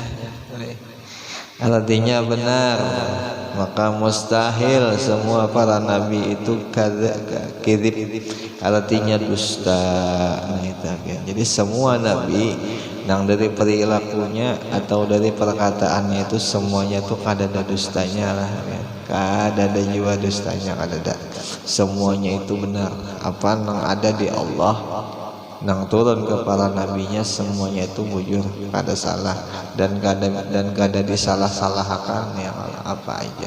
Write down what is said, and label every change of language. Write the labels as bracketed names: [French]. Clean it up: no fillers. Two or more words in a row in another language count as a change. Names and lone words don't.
[Indonesian] Artinya benar, maka mustahil semua para nabi itu kadzib, artinya dusta. Nah itu ya. Jadi semua nabi yang dari perilakunya atau dari perkataannya itu semuanya tuh kada ada dustanya lah ya. Kada ada jiwa dustanya, kada ada. Semuanya itu benar. Apa yang ada di Allah nang turun ke para nabinya semuanya itu bujur, kada salah dan kada disalah-salahkan ya apa aja.